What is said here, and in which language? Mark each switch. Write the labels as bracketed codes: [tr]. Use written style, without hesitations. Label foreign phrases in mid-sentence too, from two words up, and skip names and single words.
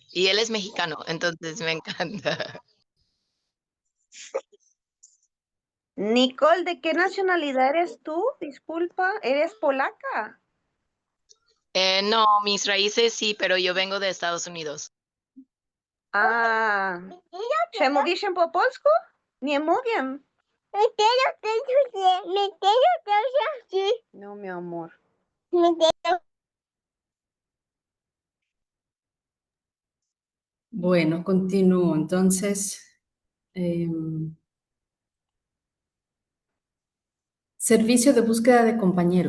[es] Y él es mexicano, entonces me encanta. Nicole, ¿de qué nacionalidad eres tú? Disculpa, ¿eres polaca? No, mis raíces sí, pero yo vengo de Estados Unidos. A. [pl] Czy mówisz po polsku? Nie mówię. [es] No, mi amor. Bueno, continúo. Entonces, servicio de búsqueda de compañero.